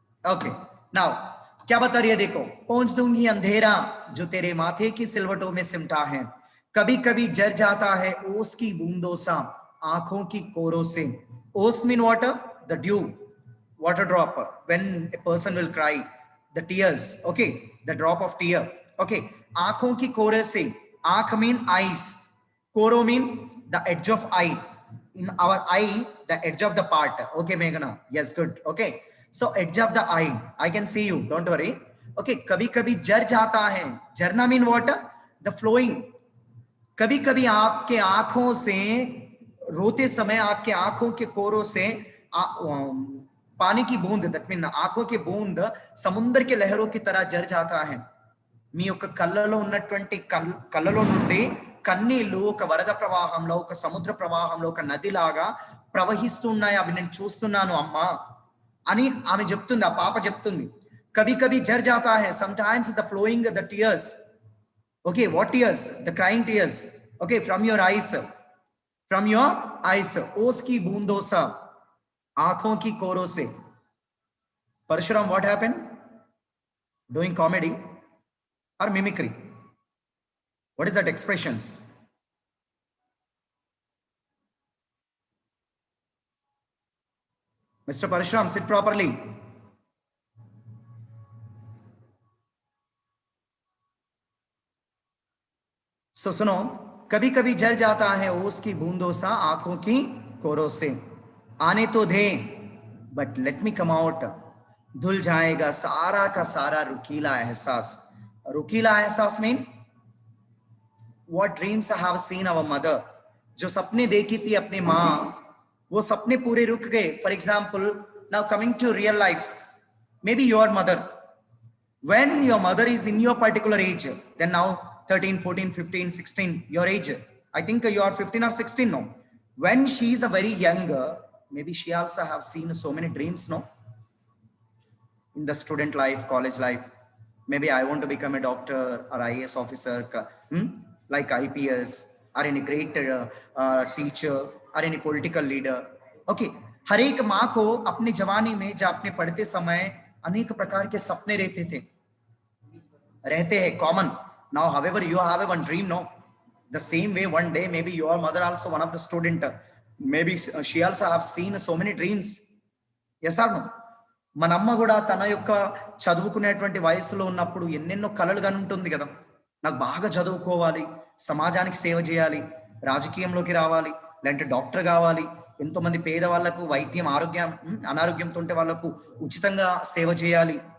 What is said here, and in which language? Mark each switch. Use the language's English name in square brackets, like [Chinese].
[Hindi] Okay, now क्या बता रही है, देखो, पहुंच दूंगी अंधेरा जो तेरे माथे की सिलवटों में सिमटा है, कभी कभी जर जाता है ओस की बूंदों सा आंखों की कोरों से. [English] ओस mean water, the dew, water drop, when a person will cry, the tears. Okay, the drop of tear. Okay, [Hindi] आंखों की कोरे से, [English] आंख mean eyes, koro mean the edge of eye, in our eye the edge of the part. Okay Meghna, yes, good. Okay, so edge of the eye, I can see you, don't worry. [Hindi] Okay, कभी कभी जर जाता है, झरना [English] mean water, the flowing. [Hindi] कभी कभी आपके आंखों से रोते समय, आपके आंखों के कोरों से पानी की बूंद, [English] that mean [Hindi] आंखों की बूंद समुद्र के लहरों की तरह जर जाता है. [Telugu] మీ యొక్క కళ్ళలో ఉన్నటువంటి కళ్ళలో నుండి కన్నీళ్లు ఒక వరద ప్రవాహంలో, ఒక సముద్ర ప్రవాహంలో, ఒక నదిలాగా ప్రవహిస్తున్నాయి, అవి నేను చూస్తున్నాను అమ్మా అని ఆమె చెప్తుంది, ఆ పాప చెప్తుంది. [Hindi] కभी कभी जर जाता है, [English] sometimes the flowing the tears. Okay, what tears? The crying tears. Okay, from your eyes, from your eyes. [Hindi] ओस की बूंदों सा, आंखों की कोरों से. [English] Parshuram, what happened? Doing comedy or mimicry? What is that expressions? Mr. Parshuram, sit properly. [Hindi] So सुनो, कभी कभी जर जाता है ओस की बूंदों सा आंखों की कोरों से, आने तो दे [English] but let me come out, [Hindi] धुल जाएगा सारा का सारा रुकीला एहसास. रुकीला एहसास [English] Mean what dreams I have seen our mother. [Hindi] जो सपने देखी थी अपनी माँ, वो सपने पूरे रुक गए. [English] For example, now coming to real life, maybe your mother, when your mother is in your particular age, then now 13, 14, 15, 16, your age, I think you are 15 or 16 now. When she is a very young, maybe she also have seen so many dreams, no? In the student life, college life, maybe I want to become a doctor or IAS officer, like IPS, or any great teacher, or any political leader. [Hindi] Okay, हर एक माँ को अपनी जवानी में, जब अपने पढ़ते समय अनेक प्रकार के सपने रहते हैं, common. [English] Now, however, you have one dream, no? The same way, one day, maybe your mother also one of the student, maybe she also have seen so many dreams. Yes or no? [Telugu] మన అమ్మ కూడా తన యొక్క చదువుకునేటువంటి వయసులో ఉన్నప్పుడు ఎన్నెన్నో కలలు గాని ఉంటుంది కదా. నాకు బాగా చదువుకోవాలి, సమాజానికి సేవ చేయాలి, రాజకీయంలోకి రావాలి, లేదంటే డాక్టర్ కావాలి, ఎంతో మంది పేదవాళ్లకు వైద్యం, అనారోగ్యంతో ఉంటే వాళ్లకు ఉచితంగా సేవ చేయాలి,